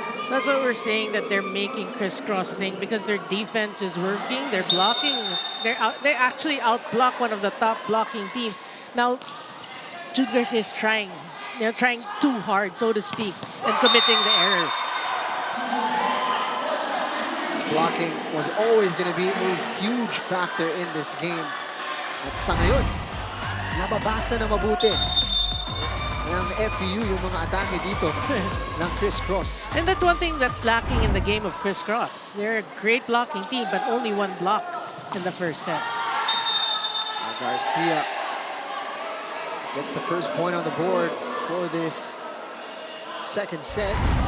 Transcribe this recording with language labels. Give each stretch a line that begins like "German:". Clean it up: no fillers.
English: That's what we're saying, that they're making Crisscross think, because their defense is working, they're blocking, they actually outblock one of the top blocking teams. Now, Jude Garcia is trying. They're trying too hard, so to speak, and committing the errors. Blocking was always going to be a huge factor in this game.
Filipino: At sa ngayon, nababasa na mabuti ng FEU yung mga atake dito ng Crisscross.
English: And that's one thing that's lacking in the game of Crisscross. They're a great blocking team, but only one block in the first set. Garcia gets the first point on the board for this second set.